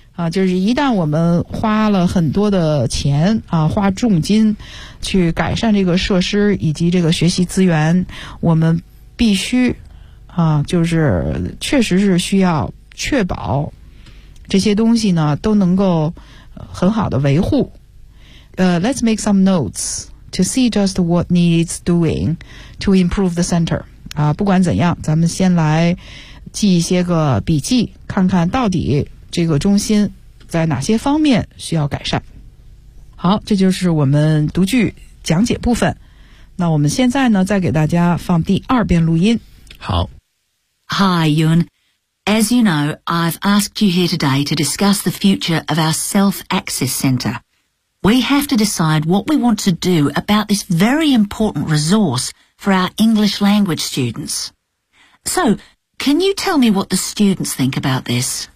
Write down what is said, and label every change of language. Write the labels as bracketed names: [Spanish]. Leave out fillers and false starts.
[Chinese] 就是一旦我们花了很多的钱花重金去改善这个设施以及这个学习资源，我们必须就是确实是需要确保这些东西呢都能够。很好的维护。 [English] Let's make some notes to see just what needs doing to improve the center. [Chinese] 不管怎样，咱们先来记一些个笔记，看看到底这个中心在哪些方面需要改善。好，这就是我们读句讲解部分。那我们现在呢，再给大家放第二遍录音。好。 [English] Hi, Yun. As you know, I've asked you here today to discuss the future of our self-access center. We have to decide what we want to do about this very important resource for our English language students. So, can you tell me what the students think about this?